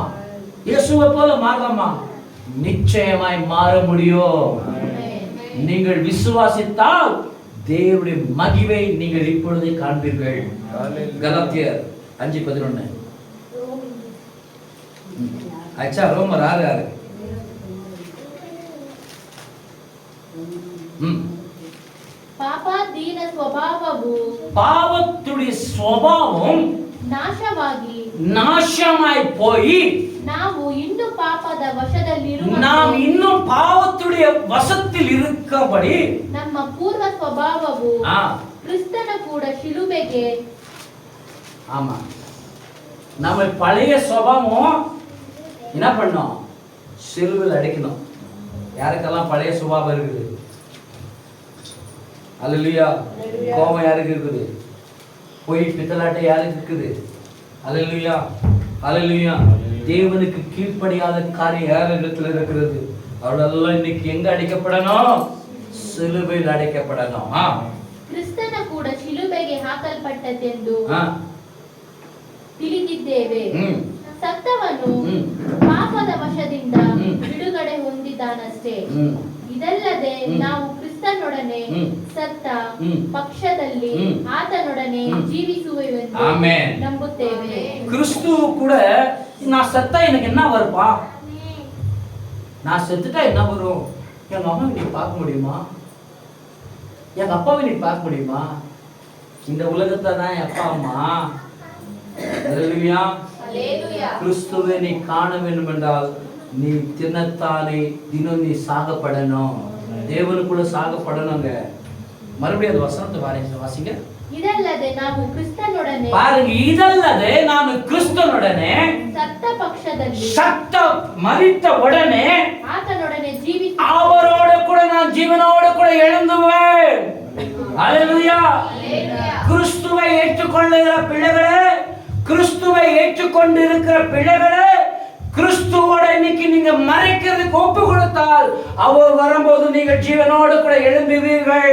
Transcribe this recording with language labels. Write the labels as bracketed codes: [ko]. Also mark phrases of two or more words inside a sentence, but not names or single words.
[ta] இயேசுவை போல மாறலாமா? நிச்சயமாய் மாற முடியும். நீங்கள் விசுவாசித்தால் தேவனுடைய மகிமை நீங்கள் இப்பொழுதே காண்பீர்கள். கலாத்தியர் 5:11. அச்சா ரோமர் 6:6. [kn] ಪಾಪಾಧೀನ ಸ್ವಭಾವವು [ta] பாவத்துடைய சுபாவம் நாசமாய் போய் [kn] ನಾವು ಇನ್ನು ಪಾಪದ ವಶದಲ್ಲಿರುವ [ta] நாம் இன்னும் பாவத்துடைய வசத்தில் இருக்கபடி [kn] ನಮ್ಮ ಪೂರ್ವ ಸ್ವಭಾವವು ಕ್ರಿಸ್ತನ ಕೂಡ ಶಿಲುಬೆಗೆ [ta] ஆமா நம்ம பழைய சுபாவம் என்ன பண்ணோம்? சிலுவையில் அடைக்கணும். யாருக்கெல்லாம் பழைய சுபாவம் இருக்குது? அல்லேலூயா. கோபம் யாருக்கு இருக்குது? பொய் பித்தலாட்டை யாருக்கு இருக்குது? அல்லேலூயா. அல்லேலூயா. தேவனுக்கு கீழ்ப்படியாத காரியம் யார் இடத்துல இருக்கிறது? அவளெல்லாம் இன்னைக்கு எங்க அடைக்கப்படணும்? சிலுவையில் அடைக்கப்படணும். [kn] ಕ್ರಿಸ್ತನ ಕೂಡ ಶಿಲುಬೆಗೆ ಹಾಕಲ್ಪಟ್ಟದೆಂದು ತಿಳಿದಿದ್ದೇವೆ. ಸತ್ತವನು ಪಾಪದ ವಶದಿಂದ ಬಿಡುಗಡೆ ಹೊಂದಿದ್ದಾನಷ್ಟೇ. ಇದಲ್ಲದೆ ನಾವು ಕ್ರಿಸ್ತನೊಡನೆ ಸತ್ತ ಪಕ್ಷದಲ್ಲಿ ಆತನೊಡನೆ ಜೀವಿಸುವೆವೆಂದು ನಂಬುತ್ತೇವೆ. [ta] கிறிஸ்து கூட நான் செத்தா எனக்கு என்ன வருப்பா? நான் செத்துட்டா என்ன வரும்? எங்க அம்மாவை நீ பார்க்க முடியுமா? எங்க அப்பாவை நீ பார்க்க முடியுமா? இந்த உலகத்தை தான் என் அப்பா அம்மா. அல்லேலூயா. கிறிஸ்துவை நீ காண வேண்டும் என்றால் நீ தினத்தானே தினம் நீ சாகப்படணும். தேவனுக்குள்ள சாகப்படணுங்க. மறுபடியும் அந்த வசனத்தை வாசிங்க. [kn] ಇದಲ್ಲದೆ ನಾವು ಕ್ರಿಸ್ತನೊಡನೆ பாருங்க, இதல்லದೆ ನಾನು ಕ್ರಿಸ್ತನೊಡನೆ ಸತ್ತ ಪಕ್ಷದಲ್ಲಿ ಸತ್ತ ಮರಿತ உடனே ಆತನೊಡನೆ ಜೀವಿಸಿ [ta] அவரோட கூட நான் ஜீவனோட கூட எழுந்துவேன். அல்லேலூயா. கிறிஸ்துவை ஏற்றுக்கொள்ளுகிற பிள்ளைகளே, கிறிஸ்துவை ஏற்றுக்கொண்டு இருக்கிற பிள்ளைகளே, கிறிஸ்துவோட இன்னைக்கு நீங்க மறைக்கிறதுக்கு ஒப்பு கொடுத்தால் அவர் வரும்போது நீங்க ஜீவனோடு கூட எழும்புவீர்கள்.